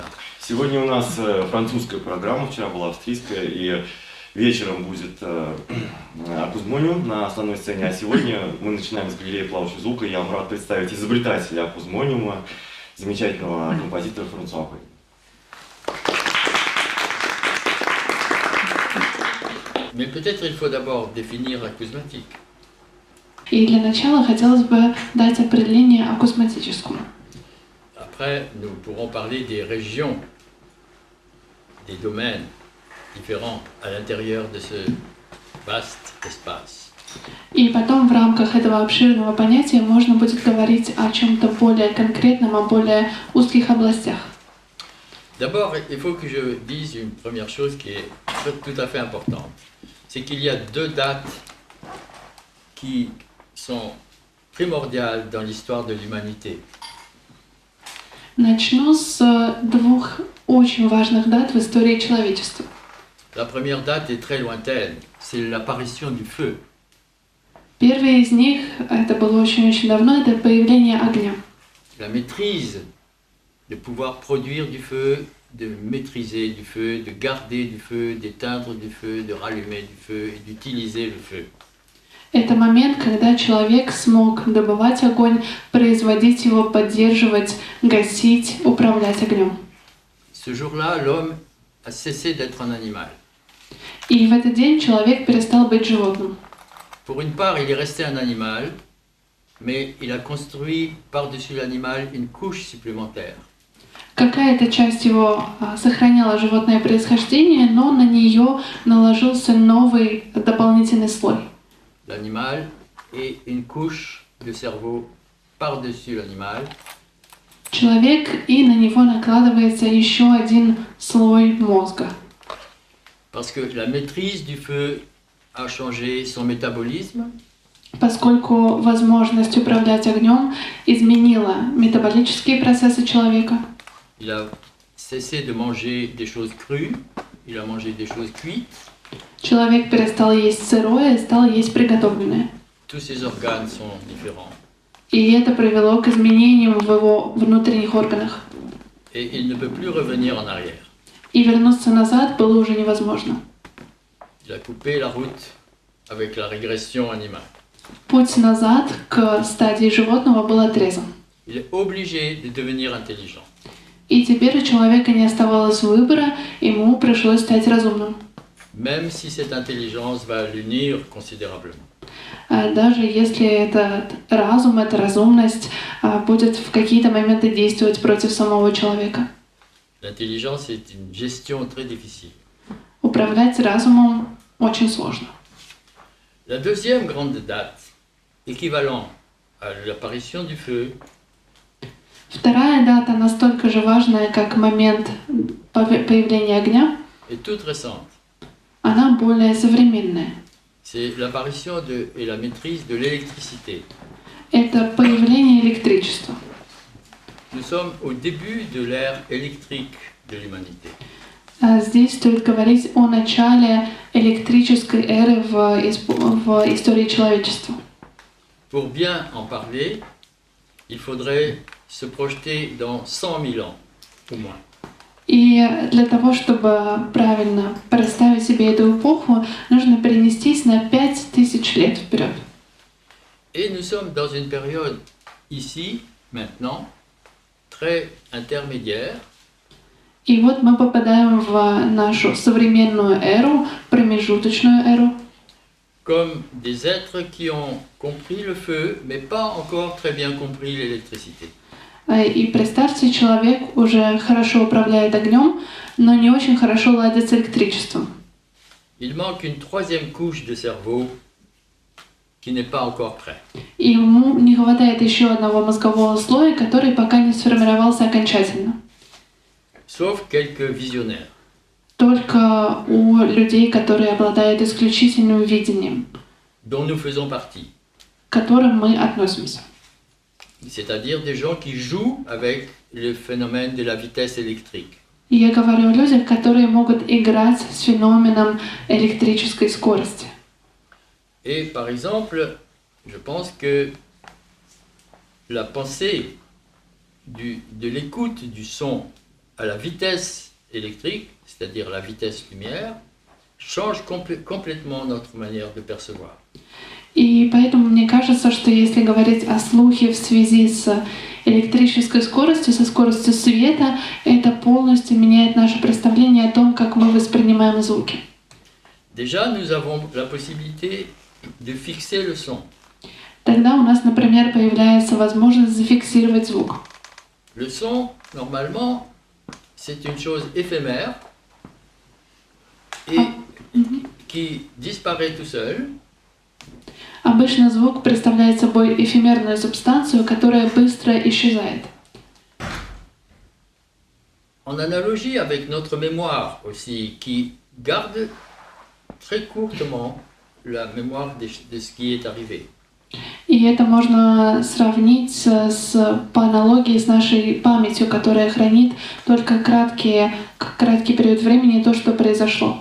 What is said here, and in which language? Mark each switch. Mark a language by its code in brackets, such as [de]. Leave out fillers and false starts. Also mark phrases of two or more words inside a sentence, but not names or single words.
[ru] Сегодня у нас французская программа, вчера была австрийская, и вечером будет Акусмониум на основной сцене, а сегодня мы начинаем с галереи плавающего звука. Я вам рад представить изобретателя Акусмониума, замечательного композитора Франсуа Пейна. [fr] Mais peut-être il faut d'abord définir акусматик. [ru] И для начала хотелось бы дать определение акусматическому. [fr] Après, nous pourrons parler des régions, des domaines différents à l'intérieur de ce vaste espace. [ru] И потом в рамках этого обширного понятия можно будет говорить о чем-то более конкретном, о более узких областях. [fr] D'abord, il faut que je dise une première chose qui est tout à fait importante. C'est qu'il y a deux dates qui sont primordiales dans l'histoire de l'humanité. [ru] Начну с двух очень важных дат в истории человечества. [fr] La première date est très lointaine, c'est l'apparition du feu. [ru] Первый из них, это было очень-очень давно, это появление огня. [fr] La maîtrise, de pouvoir produire du feu, de maîtriser du feu, de garder du feu, d'éteindre du feu, de rallumer du feu et d'utiliser le feu. [ru] Это момент, когда человек смог добывать огонь, производить его, поддерживать, гасить, управлять огнем. [fr] Ce jour-là, l'homme a cessé d'être un animal. [ru] И в этот день человек перестал быть животным. [fr] Pour une part, il est resté un animal, mais il a construit par-dessus l'animal une couche supplémentaire. [ru] Какая-то часть его сохраняла животное происхождение, но на нее наложился новый дополнительный слой. [fr] L'animal et une couche de cerveau par-dessus l'animal. [ru] Человек, и на него накладывается еще один слой мозга. [fr] Parce que la maîtrise du feu a changé son métabolisme. [ru] Поскольку возможность управлять огнем изменила метаболические процессы человека. [fr] Il a cessé de manger des choses crues, il a mangé des choses cuites. [ru] Человек перестал есть сырое и стал есть приготовленное. [fr] Tous ses organes sont différents. [ru] И это привело к изменениям в его внутренних органах. [fr] Et il ne peut plus revenir en arrière. [ru] И вернуться назад было уже невозможно. [fr] Il a coupé la route avec la régression animale. [ru] Путь назад к стадии животного был отрезан. [fr] Il est obligé de devenir intelligent. [ru] И теперь у человека не оставалось выбора, ему пришлось стать разумным. [fr] Même si cette intelligence va l'unir considérablement. [ru] Даже если этот разум, эта разумность будет в какие-то моменты действовать против самого человека. [fr] L'intelligence est une gestion très difficile. [ru] Управлять разумом очень сложно. [fr] La deuxième grande date, équivalent à l'apparition du feu, [ru] Вторая дата настолько же важная, как момент появления огня, [fr] est toute récente. [ru] она более современная. [fr] C'est l'apparition et la maîtrise de l'électricité. [ru] Это появление электричества. [fr] Nous sommes au début de l'ère électrique de l'humanité. [ru] Здесь стоит говорить о начале электрической эры в истории человечества. [fr] Pour bien en parler, il faudrait se projeter dans 100 000 ans, au moins. [ru] И для того, чтобы правильно представить себе эту эпоху, нужно перенестись на 5000 лет вперед. [fr] Et nous sommes dans une période, ici, maintenant, très intermédiaire. [ru] И вот мы попадаем в нашу современную эру, промежуточную эру, [fr] Comme des êtres qui ont compris le feu, mais pas encore très bien compris l'électricité. [ru] И представьте, человек уже хорошо управляет огнем, но не очень хорошо ладит с электричеством. [fr] Il manque une troisième couche de cerveau qui n'est pas encore prêt. [ru] И ему не хватает еще одного мозгового слоя, который пока не сформировался окончательно. [fr] Sauf quelques visionnaires. [ru] Только у людей, которые обладают исключительным видением, [fr] Dont nous faisons partie. [ru] к которым мы относимся. [fr] C'est-à-dire des gens qui jouent avec le phénomène de la vitesse électrique. [ru] И я говорю о людях, которые могут играть с феноменом электрической скорости. [fr] Et par exemple, je pense que la pensée de l'écoute du son à la vitesse électrique, c'est-à-dire la vitesse lumière, change complètement notre manière de percevoir. [ru] И поэтому мне кажется, что если говорить о слухе в связи с электрической скоростью, со скоростью света, это полностью меняет наше представление о том, как мы воспринимаем звуки. [fr] Déjà, nous avons la possibilité de fixer le son. [ru] Тогда у нас, например, появляется возможность зафиксировать звук. [fr] Le son, normalement, c'est une chose éphémère et qui disparaît tout seul. [ru] Обычно звук представляет собой эфемерную субстанцию, которая быстро исчезает. [fr] En analogie avec notre mémoire aussi, qui garde très courtement la mémoire de ce qui est arrivé. [ru] И это можно сравнить по аналогии с нашей памятью, которая хранит только краткий период времени то, что произошло.